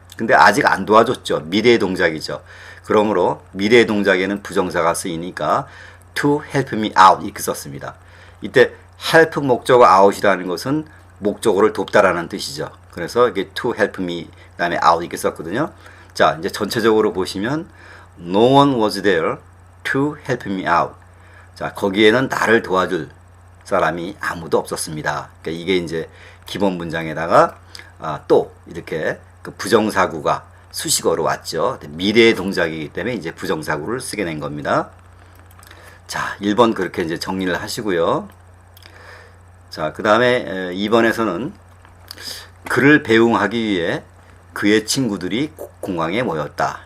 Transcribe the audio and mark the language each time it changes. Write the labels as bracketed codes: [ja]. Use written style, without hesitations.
[ko] 근데 아직 안 도와줬죠. 미래의 동작이죠. 그러므로 미래의 동작에는 부정사가 쓰이니까 to help me out 이렇게 썼습니다. 이때 help 목적어 out이라는 것은 목적어를 돕다라는 뜻이죠. 그래서 이게 [en] to help me [ko] 그다음에 out 이렇게 썼거든요. 자, 이제 전체적으로 보시면 [en] no one was there to help me out. [ko] 자, 거기에는 나를 도와줄 사람이 아무도 없었습니다. 그러니까 이게 이제 기본 문장에다가 또 이렇게 그 부정사구가 수식어로 왔죠. 미래의 동작이기 때문에 이제 부정사구를 쓰게 된 겁니다. 자, 1번 그렇게 이제 정리를 하시고요. 자, 그 다음에 2번에서는 그를 배웅하기 위해 그의 친구들이 공항에 모였다.